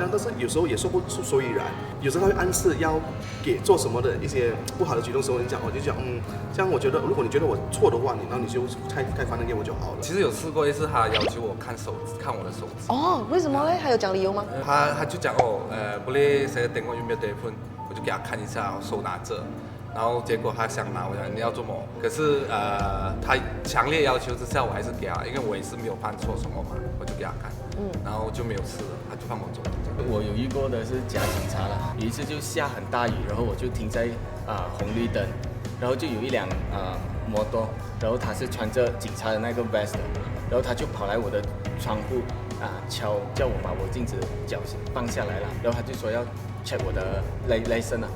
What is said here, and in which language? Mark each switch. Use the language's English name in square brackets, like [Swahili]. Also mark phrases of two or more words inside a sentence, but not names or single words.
[Chinese] 但是有时候也说不出所以然，有时候他会暗示要给做什么的一些不好的举动时候，你讲我就讲这样我觉得如果你觉得我错的话，然后你就开反正给我就好了。其实有试过一次，他要求我看我的手机。哦，为什么呢？还有讲理由吗？他就讲 [Malay] boleh saya tengok you punya telefon， [Chinese] 我就给他看一下，我手拿着。然后结果他想拿，我讲你要做什么？可是他强烈要求之下，我还是给他，因为我也是没有犯错什么嘛，我就给他看。然后就没有事了，他就放我走。我有遇过的是假警察了，有一次就下很大雨，然后我就停在红绿灯，然后就有一辆摩托，然后他是穿着警察的那个 vest， 然后他就跑来我的窗户叫我把我镜子脚放下来了，然后他就说要 check 我的license 啊。